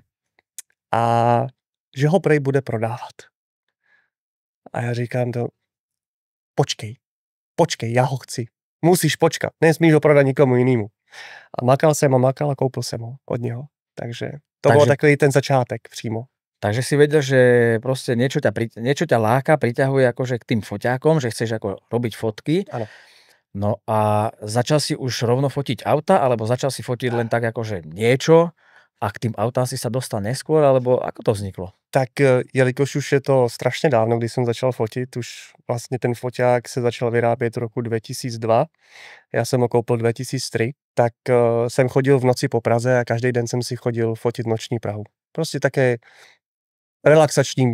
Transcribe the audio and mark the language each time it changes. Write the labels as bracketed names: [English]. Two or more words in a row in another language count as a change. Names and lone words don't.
[Czech] A že ho prej bude prodávat. A já říkám to, počkej, já ho chci. Musíš počkat, nesmíš ho prodat nikomu jinému. A makal a koupil jsem ho od něho. Takže to byl takový ten začátek přímo. [Slovak] Takže si vedel, že proste niečo ťa láka, priťahuje akože k tým foťákom, že chceš ako robiť fotky. Áno. No a začal si už rovno fotiť auta, alebo začal si fotiť len tak akože niečo, A k tým autám si sa dostal neskôr, alebo ako to vzniklo? [Czech] Tak jelikož už je to strašně dávno, kdy jsem začal fotit, už vlastně ten foťák se začal vyrábět roku 2002, já jsem ho koupil 2003, tak jsem chodil v noci po Praze a každý den jsem si chodil fotit noční Prahu. Prostě také relaxační.